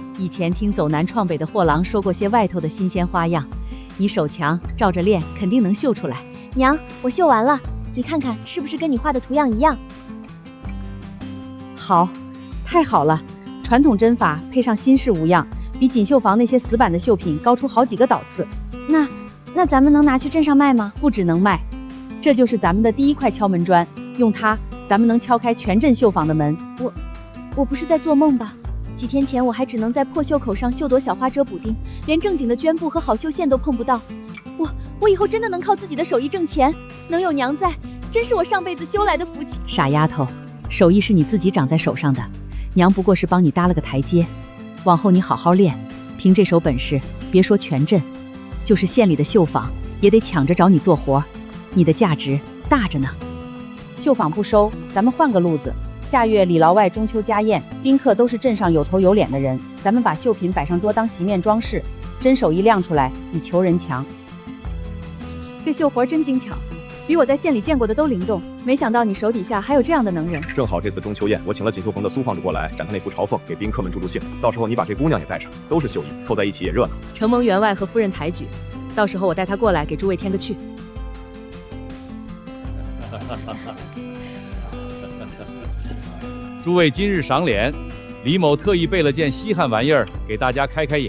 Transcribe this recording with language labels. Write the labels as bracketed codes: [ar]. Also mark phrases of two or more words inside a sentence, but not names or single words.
[zh] 以前聽走南闖北的貨郎說過些外頭的新鮮花樣，你手強，照着練，肯定能繡出來。娘，我繡完了，你看看是不是跟你畫的圖樣一樣？好，太好了， 傳統針法配上新式五樣，比錦繡坊那些死板的繡品高出好幾個檔次。那咱們能拿去鎮上賣嗎？不只能賣，這就是咱們的第一塊敲門磚，用它，咱們能敲開全鎮繡坊的門。我不是在做夢吧？幾天前我還只能在破袖口上绣朵小花遮补丁，連正經的绢布和好绣線都碰不到。我以後真的能靠自己的手藝掙錢，能有娘在，真是我上輩子修來的福氣。傻丫頭，手藝是你自己長在手上的，娘不過是幫你搭了個台階，往後你好好練，憑這手本事，別說全鎮，就是縣裡的繡坊也得搶着找你做活，你的價值大着呢。繡坊不收，咱們換個路子。下月里牢外中秋家宴，賓客都是鎮上有頭有臉的人，咱們把繡品擺上桌當席面裝飾，真手藝亮出來比求人強。这繡活真精巧，比我在县里见过的都灵动。没想到你手底下还有这样的能人。正好这次中秋宴，我请了锦绣坊的蘇坊主過來展他那幅朝鳳，給賓客們助助興。到時候你把這姑娘也帶上，都是繡藝，湊在一起也熱鬧。承蒙員外和夫人抬舉，到時候我帶她過來給諸位添個趣。諸位今日賞臉，李某特意備了件稀罕玩意兒給大家開開眼。